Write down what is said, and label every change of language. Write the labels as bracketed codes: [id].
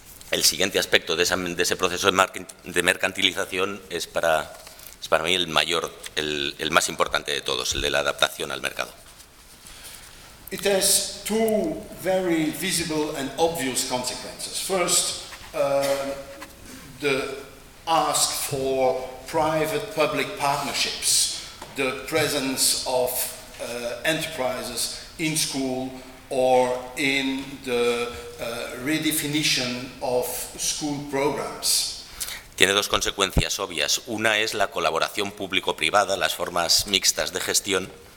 [es] El siguiente aspecto de ese proceso de mercantilización es para mí el más importante de todos, el de la adaptación al mercado. [en] It has two very visible and obvious consequences. First, the ask for private-public partnerships, the presence of enterprises in school or in the redefinition of school programs. [es] Tiene dos consecuencias obvias. Una es la colaboración público-privada, las formas mixtas de gestión.